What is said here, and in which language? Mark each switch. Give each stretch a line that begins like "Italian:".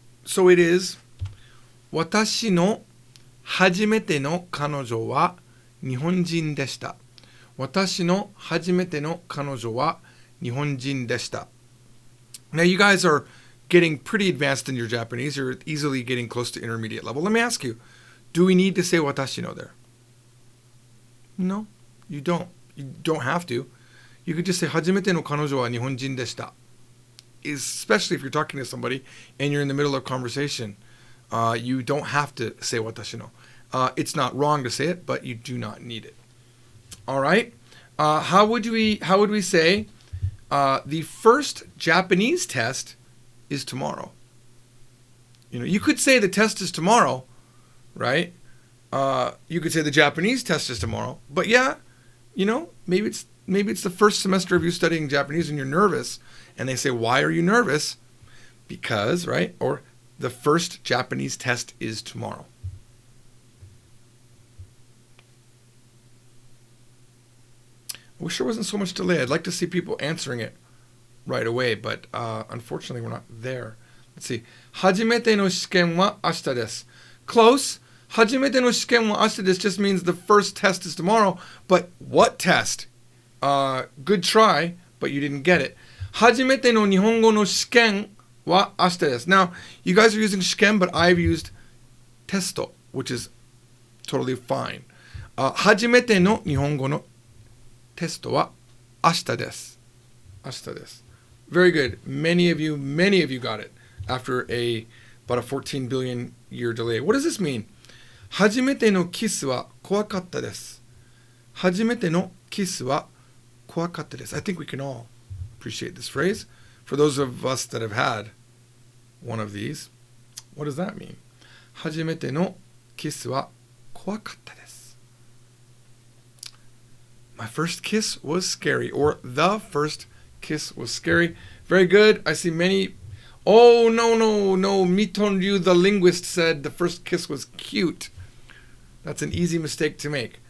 English: So it is,
Japanese: 私の初めての彼女は日本人でした。私の初めての彼女は日本人でした。
English: Now you guys are getting pretty advanced in your Japanese. You're easily getting close to intermediate level. Let me ask you, do we need to say 私の there? No, you don't. You don't have to. You could just say
Japanese: 初めての彼女は日本人でした。
English: Especially if you're talking to somebody and you're in the middle of conversation, you don't have to say 私の. It's not wrong to say it, but you do not need it. All right. How would we say the first Japanese test is tomorrow? You could say the test is tomorrow, right? You could say the Japanese test is tomorrow, but yeah, maybe it's the first semester of you studying Japanese and you're nervous, and they say, why are you nervous? Because, right? Or the first Japanese test is tomorrow. I wish there wasn't so much delay. I'd like to see people answering it right away, but unfortunately we're not there. Let's see.
Japanese: 初めての試験は明日です.
English: Close.
Japanese: 初めての試験は明日です
English: just means the first test is tomorrow, but what test? Good try, but you didn't get it.
Japanese: 初めての日本語の試験は明日です.
English: Now, you guys are using 試験, but I've used testo, which is totally fine.
Japanese: 初めての日本語のテストは明日です. 明日です.
English: Very good. Many of you got it after about a 14 billion year delay. What does this mean?
Japanese: 初めてのキスは怖かったです.初めてのキスは怖かったです.
English: I think we can all appreciate this phrase. For those of us that have had one of these, what does that mean?
Japanese: 初めてのキスは怖かったです.
English: My first kiss was scary, or the first kiss was scary. Very good. I see many. Oh, no. Miton Ryu, the linguist, said the first kiss was cute. That's an easy mistake to make.